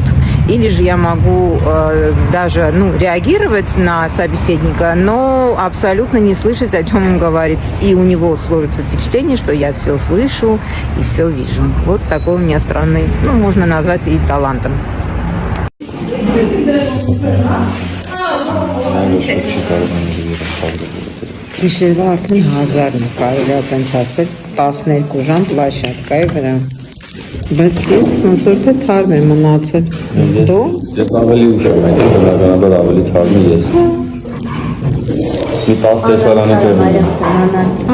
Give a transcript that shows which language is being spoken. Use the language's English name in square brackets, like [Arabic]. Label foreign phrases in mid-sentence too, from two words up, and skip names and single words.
[Russian] Или же я могу даже реагировать на собеседника, но абсолютно не слышать, о чем он говорит. И у него сложится впечатление, что я все слышу и все вижу. Вот такой у меня странный, можно назвать и талантом. [Armenian] Գիշերվա արդեն 1000-ն է, կարելի է տենց ասել, 12 ժամ պլաշատկայի վրա։ Բայց ես ոնց որ թե թարմ եմ մնացել։ Ես ավելի ուշ եմ եկել, բնականաբար ավելի թարմ ես։ Մի 10 տեսարանի տեղ ունեմ։